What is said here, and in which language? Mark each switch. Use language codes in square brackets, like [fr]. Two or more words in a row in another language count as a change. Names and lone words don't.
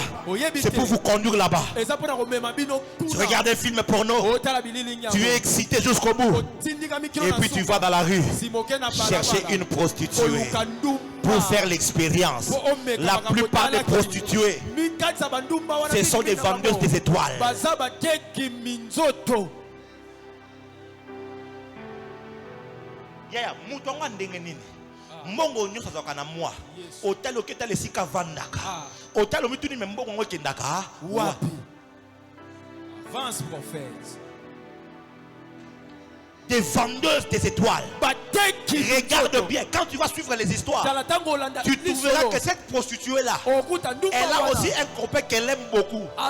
[fr] C'est pour vous conduire là-bas. Tu regardes un film porno, tu es excité jusqu'au bout, et puis tu vas dans la rue chercher une prostituée pour faire l'expérience. La plupart des prostituées, ce sont des vendeuses des étoiles. [ln] Mbongo nyonso azaka na moi otalo ketale sika vandaka otalo mituni mbongo ngo kendaka wapi. [fr] Avance prophète. Des vendeuses des étoiles. Regarde bien, quand tu vas suivre les histoires, tu trouveras que cette prostituée là, elle a aussi un copain qu'elle aime beaucoup.